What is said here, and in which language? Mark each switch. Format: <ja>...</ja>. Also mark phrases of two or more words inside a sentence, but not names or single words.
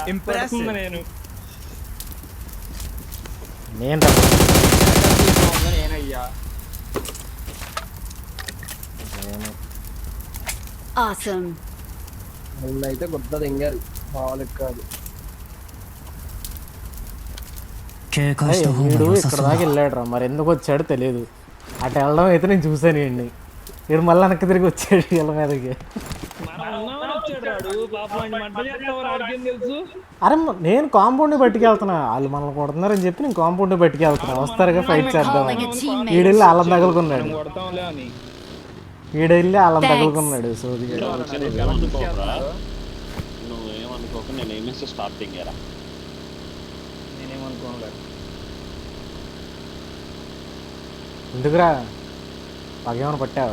<te>Impressive. కొడుతున్నా నేను. నేను రా. నేనయ్యా. Awesome. అయితే గుర్తుంది ఎంగారు మామూలు కాదు.</te> <ja>警戒した方</ja> <te>వీడు</te> <ja>が良さ</ja> <te>ఇక్కడ</te> <ja>そう</ja> <te>దాకా</te> <ja>だ。</ja> <te>వెళ్ళాడు రా, మరి ఎందుకు వచ్చాడో తెలియదు. అటు వెళ్ళడం అయితే నేను చూసాను వీడిని. వీడు మళ్ళీ వెనక్కి తిరిగి వచ్చాడు వీళ్ళ మీదకి. మనం ఉన్నామని వచ్చాడు రాడు. పాపం ఆయన మంట చేస్తావు ఆడికేం తెలుసు. అరే నేను కాంపౌండ్ పట్టుకెళ్తున్నా, వాళ్ళు మనల్ని కొడుతున్నారని చెప్పి నేను కాంపౌండ్ పట్టుకెళ్తున్నా, వస్తారుగా ఫైట్ చేద్దాం.</te> <en>Calling a teammate.</en> <te>వీడెళ్ళి వాళ్ళని తగులుకున్నాడు. మనం కొడతాంలే అని. వీడెళ్ళి వాళ్ళని తగులుకున్నాడు. సోది నువ్వు ఏమనుకోక నేను ఏమేసి స్టాప్ దిగారా. నేనేమనుకోనులే. ఎందుకురా పగేమని పట్టావా?</te>